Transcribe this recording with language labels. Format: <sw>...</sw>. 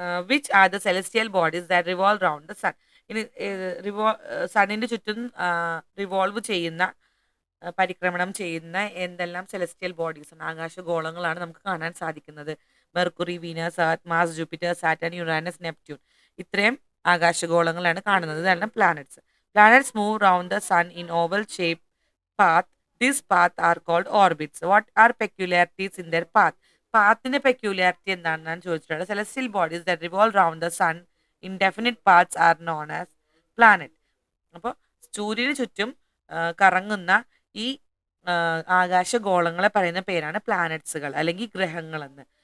<en>Which are the celestial bodies that revolve round the sun.</en> <ml>ഇനി സണ്ണിൻ്റെ ചുറ്റും revolve ചെയ്യുന്ന, പരിക്രമണം ചെയ്യുന്ന എന്തെല്ലാം സെലസ്റ്റിയൽ ബോഡീസ് ആണ്, ആകാശഗോളങ്ങളാണ് നമുക്ക് കാണാൻ സാധിക്കുന്നത്. Mercury, Venus, earth, Mars, Jupiter, Saturn, Uranus, Neptune. ഇത്രയും ആകാശഗോളങ്ങളാണ് കാണുന്നത്. ഇതാണ് planets.</ml> <en>Planets move round the sun in oval shape path. These paths are called orbits. What are peculiarities in their path?</en> <ml>പാത്തിന്റെ peculiarity എന്താണെന്നാണ് ചോദിച്ചിട്ടുള്ളത്.</ml> <en>Celestial bodies that revolve round the sun in definite paths are known as planet.</en> <ml>അപ്പോൾ സൂര്യന് ചുറ്റും കറങ്ങുന്ന ഈ ആകാശഗോളങ്ങളെ പറയുന്ന പേരാണ് പ്ലാനറ്റ്സുകൾ അല്ലെങ്കിൽ ഗ്രഹങ്ങളെന്ന്.</ml>